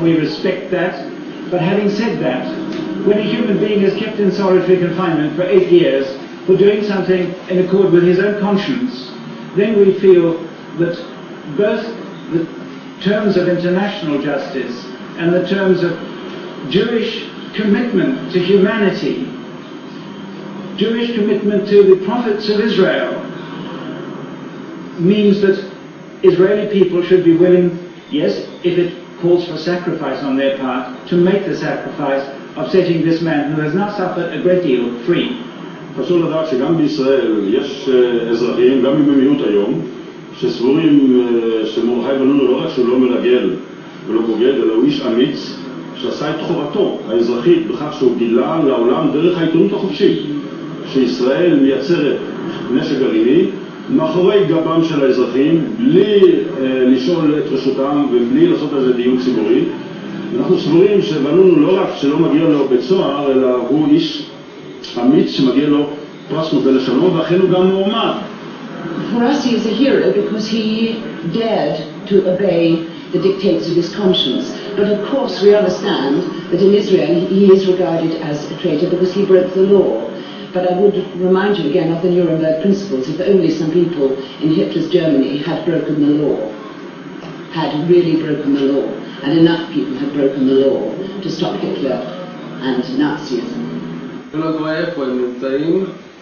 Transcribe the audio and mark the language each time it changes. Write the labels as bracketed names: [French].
[English] We respect that. But having said that, when a human being is kept in solitary confinement for 8 years for doing something in accord with his own conscience, then we feel that both the terms of international justice and the terms of Jewish commitment to humanity, Jewish commitment to the prophets of Israel, means that Israeli people should be willing, yes, if it calls for sacrifice on their part, to make the sacrifice of setting this man who has now suffered a great deal free. [Hebrew] חשוב לדעת שגם בישראל יש אזרחים, גם אם הם מיעוט היום, שסבורים שמרדכי ונונו לא רק שהוא לא מרגל ולא בוגד, אלא הוא איש אמיץ שעשה את חובתו האזרחית בכך שהוא גילה לעולם דרך העיתונות החופשית שישראל מייצרת נשק גרעיני מאחורי גבם של האזרחים, בלי לשאול את רשותם ובלי לעשות על זה דיון ציבורי. אנחנו סבורים שוונונו לא רק שלא מגיע לו בית סוהר, אלא הוא איש אמיץ שמגיע לו פרס נובל לשלום, ואכן הוא גם מועמד. [English] For us he is a hero because he dared to obey the dictates of his conscience. But of course we understand that in Israel he is regarded as a traitor because he broke the law. But I would remind you again of the Nuremberg principles. If only some people in Hitler's Germany had broken the law, had really broken the law, and enough people had broken the law to stop Hitler and Nazism.